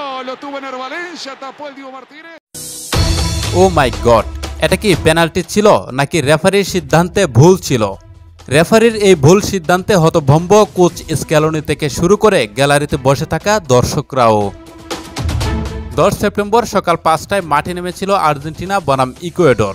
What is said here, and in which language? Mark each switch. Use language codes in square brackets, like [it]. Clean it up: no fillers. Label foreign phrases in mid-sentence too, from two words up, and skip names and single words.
[es] lo tuvo en el Valencia, tapó el Diego Martínez. [en] Oh my God, [bn] এটা কি পেনাল্টি ছিল নাকি রেফারির সিদ্ধান্তে ভুল ছিল? রেফারির এই ভুল সিদ্ধান্তে হতভম্ব কোচ স্ক্যালোনি থেকে শুরু করে গ্যালারিতে বসে থাকা দর্শকরাও। 10 সেপ্টেম্বর সকাল 5টায় মাঠে নেমেছিল আর্জেন্টিনা বনাম ইকুয়েডর।